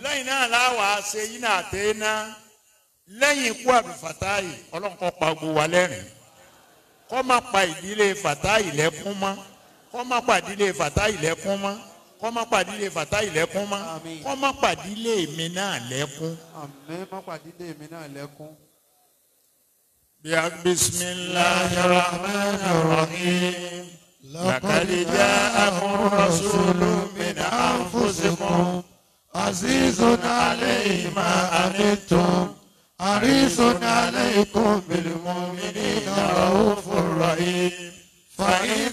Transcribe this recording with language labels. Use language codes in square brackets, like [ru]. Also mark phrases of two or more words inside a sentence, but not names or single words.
[yo] Lẹ́yìn náà láwa ṣe yínà àtẹ́ná. Lẹ́yìn ikú Abdulfatai Ọlọ́run kó pa gbogbo wa lẹ́rìn. Kó má pa ìdílé Fatai lẹ́kún mọ́. Kó má pa ìdílé Fatai lẹ́kún mọ́. Kó má pa ìdílé Fatai lẹ́kún mọ́. Kó má pa ìdílé mi náà lẹ́kún. Àmín. Má pa ìdílé mi náà lẹ́kún. [ar] بسم الله الرحمن الرحيم لقد جاءكم رسول من أنفسكم عزيز عليه ما عنتم حريص عليكم بالمؤمنين رؤوف رحيم فإن